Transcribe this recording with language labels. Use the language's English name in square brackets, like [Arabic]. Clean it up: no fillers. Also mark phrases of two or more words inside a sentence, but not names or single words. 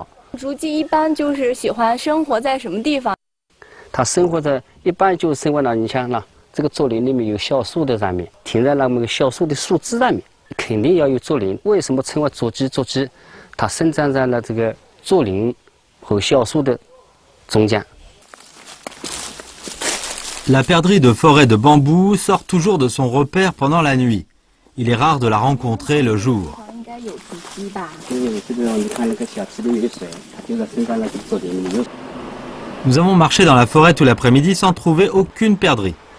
[Chinese] 竹鸡一般就是喜欢生活在什么地方？它生活在一般就生活到你像那。这个竹林里面有小树的上面，停在那么个小树的树枝上面，肯定要有竹林。为什么称为竹鸡？竹鸡，它生长在了这个竹林和小树的中间。 [French] La perdrix de forêt de bambou sort toujours de son repère pendant la nuit. Il est rare de la rencontrer le jour. Nous avons marché dans la forêt tout l'après-midi sans trouver aucune perdrix.